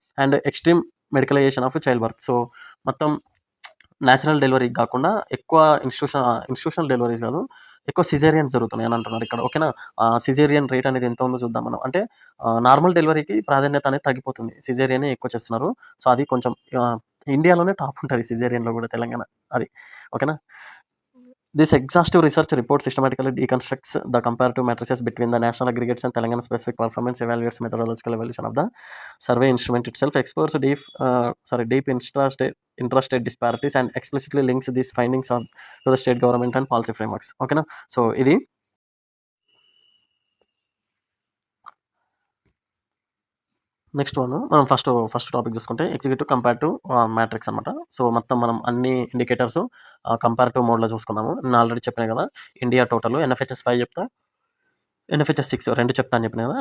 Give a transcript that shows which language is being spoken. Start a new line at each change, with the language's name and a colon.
English: And extreme medicalization of childbirth.
Telugu: So, మొత్తం natural delivery గాకుండా ఎక్కువ ఇన్‌స్టిట్యూషనల్ డెలివరీస్ గాదు. ఎక్కువ సిజేరియన్స్ జరుగుతున్నాయి అని అంటున్నారు ఇక్కడ. ఓకేనా? సిజేరియన్ రేట్ అనేది ఎంత ఉందో చూద్దాం మనం. అంటే నార్మల్ డెలివరీకి ప్రాధాన్యత అనేది తగ్గిపోతుంది. సిజేరియనే ఎక్కువ చేస్తున్నారు. సో, అది కొంచెం ఇండియాలోనే టాప్ ఉంటది సిజేరియన్‌లో గూడా తెలంగాణ. అది. ఓకేనా?
English: This exhaustive research report systematically deconstructs the comparative matrices between the national aggregates and Telangana specific performance, evaluates methodological evaluation of the survey instrument itself, explores deep intrastate disparities, and explicitly links these findings to the state government and policy frameworks. Okay, na?
Telugu: So, ఇది next one మనం first topic చూసుకుంటే executive compare matrix అనమాట. So, మొత్తం మనం అన్ని indicators comparative మోడ్‌లో చూసుకుందాము. నేను ఆల్రెడీ చెప్పాను కదా! ఇండియా టోటల్ ఎన్ఎఫ్‌హెచ్‌ఎస్ 5 చెప్తా, ఎన్ఎఫ్‌హెచ్‌ఎస్ 6 2 చెప్తా అని చెప్పిన కదా!